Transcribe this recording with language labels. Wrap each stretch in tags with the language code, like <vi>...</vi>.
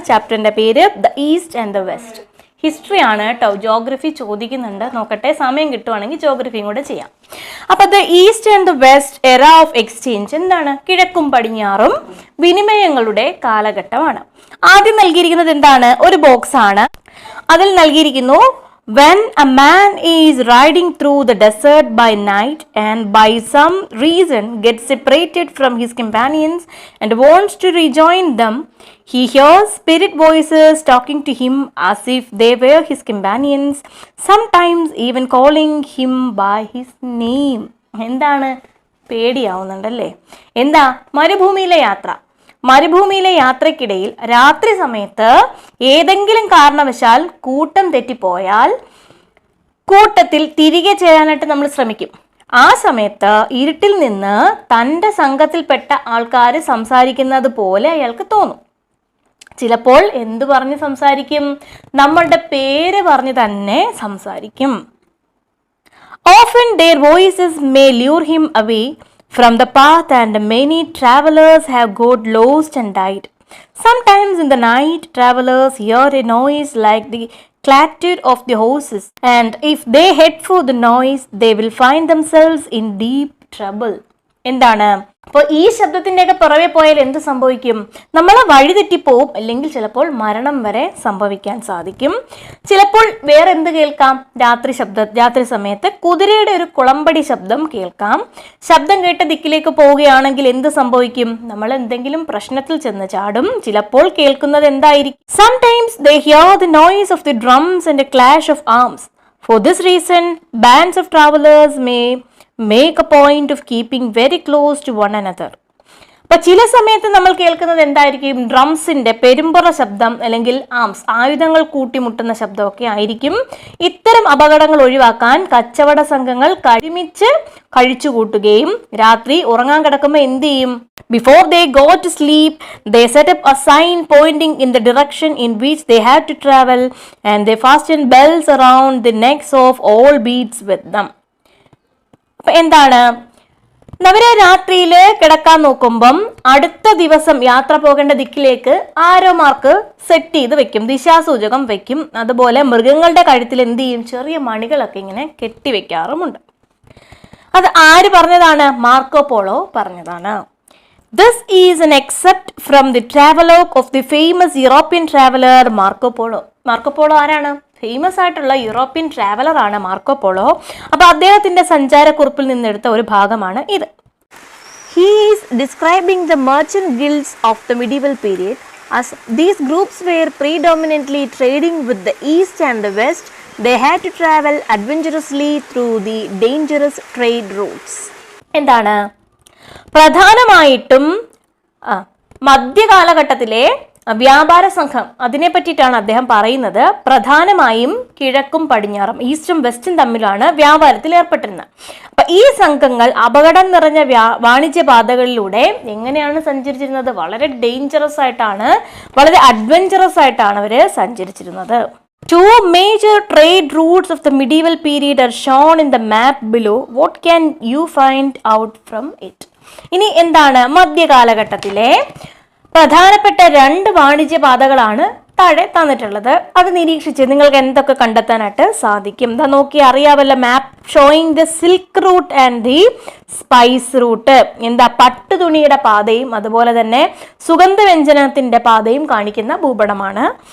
<ml>ചാപ്റ്ററിൻ്റെ പേര് the east and the west. History ആണ് കേട്ടോ. ജോഗ്രഫി ചോദിക്കുന്നുണ്ട്. നോക്കട്ടെ, സമയം കിട്ടുവാണെങ്കിൽ ജോഗ്രഫിയും കൂടെ ചെയ്യാം. അപ്പോൾ the east and the west എറ ഓഫ് എക്സ്ചേഞ്ച് എന്താണ്? കിഴക്കും പടിഞ്ഞാറും വിനിമയങ്ങളുടെ കാലഘട്ടമാണ്. ആദ്യം നൽകിയിരിക്കുന്നത് എന്താണ്? ഒരു ബോക്സ് ആണ്. അതിൽ നൽകിയിരിക്കുന്നു</ml> <en>when a man is riding through the desert by night and by some reason gets separated from his companions and wants to rejoin them, he hears spirit voices talking to him as if they were his companions, sometimes even calling him by his name.</en> <ml>എന്താണ്? പേടിയാവുന്നുണ്ടല്ലേ? എന്താ? മരുഭൂമിയിലെ യാത്ര. മരുഭൂമിയിലെ യാത്രയ്ക്കിടയിൽ രാത്രി സമയത്ത് ഏതെങ്കിലും കാരണവശാൽ കൂട്ടം തെറ്റിപ്പോയാൽ കൂട്ടത്തിൽ തിരികെ ചേരാനായിട്ട് നമ്മൾ ശ്രമിക്കും. ആ സമയത്ത് ഇരുട്ടിൽ നിന്ന് തൻ്റെ സംഘത്തിൽപ്പെട്ട ആൾക്കാർ സംസാരിക്കുന്നത് പോലെ അയാൾക്ക് തോന്നും. ചിലപ്പോൾ എന്തു പറഞ്ഞ് സംസാരിക്കും? നമ്മളുടെ പേര് പറഞ്ഞ് തന്നെ സംസാരിക്കും.</ml> <en>Often their voices may lure him away from the path and many travelers have got lost and died. Sometimes in the night travelers hear a noise like the clatter of the horses, and if they head for the noise they will find themselves in deep trouble.</en> <ml>എന്താണ്? അപ്പോൾ ഈ ശബ്ദത്തിൻ്റെയൊക്കെ പുറകെ പോയാൽ എന്ത് സംഭവിക്കും? നമ്മൾ വഴിതെറ്റിപ്പോവും, അല്ലെങ്കിൽ ചിലപ്പോൾ മരണം വരെ സംഭവിക്കാൻ സാധിക്കും. ചിലപ്പോൾ വേറെ എന്ത് കേൾക്കാം? രാത്രി സമയത്ത് കുതിരയുടെ ഒരു കുളമ്പടി ശബ്ദം കേൾക്കാം. ശബ്ദം കേട്ട ദിക്കിലേക്ക് പോവുകയാണെങ്കിൽ എന്ത് സംഭവിക്കും? നമ്മൾ എന്തെങ്കിലും പ്രശ്നത്തിൽ ചെന്ന് ചാടും. ചിലപ്പോൾ കേൾക്കുന്നത് എന്തായിരിക്കും?</ml> <en>Sometimes they hear the noise of the drums and a clash of arms. For this reason, bands of travelers may make a point of keeping very close to one another.</en> <ml>അപ്പോൾ ചില സമയത്ത് നമ്മൾ കേൾക്കുന്നത് എന്തായിരിക്കും? ഡ്രംസിൻ്റെ പെരുമ്പറ ശബ്ദം, അല്ലെങ്കിൽ ആംസ്, ആയുധങ്ങൾ കൂട്ടിമുട്ടുന്ന ശബ്ദമൊക്കെ ആയിരിക്കും. ഇത്തരം അപകടങ്ങൾ ഒഴിവാക്കാൻ കച്ചവട സംഘങ്ങൾ ഒരുമിച്ച് കഴിച്ചുകൂട്ടുകയും രാത്രി ഉറങ്ങാൻ കിടക്കുമ്പോൾ എന്ത് ചെയ്യും?</ml> <en>Before they go to sleep, they set up a sign pointing in the direction in which they have to travel, and they fasten bells around the necks of all beasts with them.</en> <ml>എന്താണ്? അവര് രാത്രിയിൽ കിടക്കാൻ നോക്കുമ്പം അടുത്ത ദിവസം യാത്ര പോകേണ്ട ദിക്കിലേക്ക് arrow mark set ചെയ്ത് വെക്കും, ദിശാസൂചകം വെക്കും. അതുപോലെ മൃഗങ്ങളുടെ കഴുത്തിൽ എന്ത് ചെയ്യും? ചെറിയ മണികളൊക്കെ ഇങ്ങനെ കെട്ടിവെക്കാറുമുണ്ട്. അത് ആര് പറഞ്ഞതാണ്? മാർക്കോ പോളോ പറഞ്ഞതാണ്.</ml> <en>This is an excerpt from the travelogue of the famous European traveler Marco Polo.</en> <ml>Marco polo ആരാണ്? ഫേമസ് ആയിട്ടുള്ള യൂറോപ്യൻ ട്രാവലർ ആണ് മാർക്കോ പോളോ. അപ്പോൾ അദ്ദേഹത്തിൻ്റെ സഞ്ചാരക്കുറിപ്പിൽ നിന്നെടുത്ത ഒരു ഭാഗമാണ് ഇത്.</ml> <en>He is describing the merchant guilds of the medieval period. As these groups were predominantly trading with the east and the west, they had to travel adventurously through the dangerous trade routes.</en> <ml>എന്താണ്? പ്രധാനമായിട്ടും മധ്യകാലഘട്ടത്തിലെ വ്യാപാര സംഘം, അതിനെ പറ്റിയിട്ടാണ് അദ്ദേഹം പറയുന്നത്. പ്രധാനമായും കിഴക്കും പടിഞ്ഞാറും, ഈസ്റ്റും വെസ്റ്റും തമ്മിലാണ് വ്യാപാരത്തിൽ ഏർപ്പെട്ടിരുന്നത്. അപ്പൊ ഈ സംഘങ്ങൾ അപകടം നിറഞ്ഞ വാണിജ്യ പാതകളിലൂടെ എങ്ങനെയാണ് സഞ്ചരിച്ചിരുന്നത്? വളരെ ഡേഞ്ചറസ് ആയിട്ടാണ്, വളരെ അഡ്വഞ്ചറസ് ആയിട്ടാണ് അവർ സഞ്ചരിച്ചിരുന്നത്.</ml> <en>Two major trade routes of the medieval period are shown in the map below. What can you find out from it?</en> <ml>ഇനി എന്താണ്? മധ്യകാലഘട്ടത്തിലെ പ്രധാനപ്പെട്ട 2 വാണിജ്യ പാതകളാണ് താഴെ തന്നിട്ടുള്ളത്. അത് നിരീക്ഷിച്ച് നിങ്ങൾക്ക് എന്തൊക്കെ കണ്ടെത്താനായിട്ട് സാധിക്കും? ഇതാ നോക്കി അറിയാവല്ല,</ml> <en>Map showing the silk route and the spice route.</en> <ml>എന്താ? പട്ടുതുണിയുടെ പാതയും അതുപോലെ തന്നെ സുഗന്ധവ്യഞ്ജനത്തിൻ്റെ പാതയും കാണിക്കുന്ന ഭൂപടമാണ്.</ml>